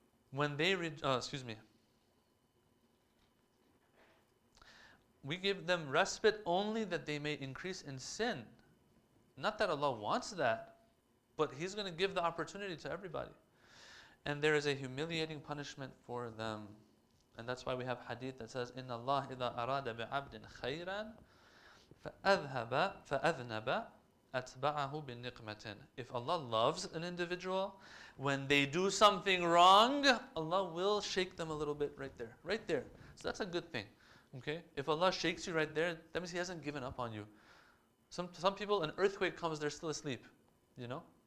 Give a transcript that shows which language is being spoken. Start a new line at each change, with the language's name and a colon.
English: When they we give them respite only that they may increase in sin. Not that Allah wants that, but He's going to give the opportunity to everybody. And there is a humiliating punishment for them. And that's why we have hadith that says,
Arabic: إِنَّ اللَّهَ إِذَا أَرَادَ بِعَبْدٍ خَيْرًا فَأَذْنَبَ أَتْبَعَهُ بِالنِّقْمَةٍ.
English: If Allah loves an individual, when they do something wrong, Allah will shake them a little bit right there. So that's a good thing. Okay? If Allah shakes you right there, that means He hasn't given up on you. Some people, an earthquake comes, they're still asleep. You know?